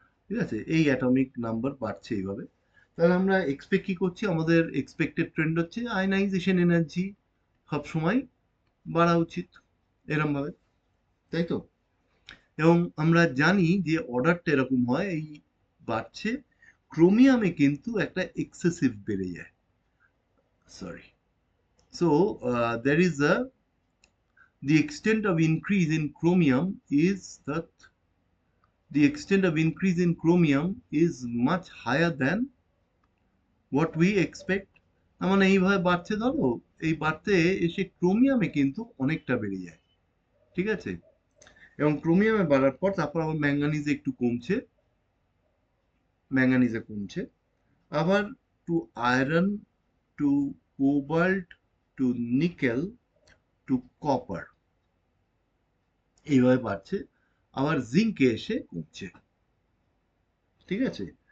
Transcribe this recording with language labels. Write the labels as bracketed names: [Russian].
[Bangla] ঠিক আছে, এই অ্যাটমিক নাম্বার বাড়ছে এইভাবে। তাহলে আমরা এক্সপেক্ট কি করছি, আমাদের এক্সপেক্টেড ট্রেন্ড হচ্ছে আয়নাইজেশন এনার্জি সবসময় বাড়া উচিত এরম ভাবে, তাই তো? এবং আমরা জানি যে অর্ডারটা এরকম হয়, এই বাড়ছে। ক্রোমিয়ামে কিন্তু একটা এক্সেসিভ বেড়ে যায়, sorry. [English] So there is a the extent of increase in chromium is that the extent of increase in chromium is much higher than what we expect। [Bangla] তার মানে এইভাবে বাড়ছে, ধরো এই বাড়তে এসে ক্রোমিয়ামে কিন্তু অনেকটা বেড়ে যায়, ঠিক আছে? এবং ক্রোমিয়ামে বাড়ার পর তারপর আবার ম্যাঙ্গানিজে একটু কমছে, ম্যাঙ্গানিজে কমছে, আবার to iron, two cobalt, two nickel, two copper, এইভাবে বাড়ছে, আবার জিঙ্কে এসে কমছে, ঠিক আছে?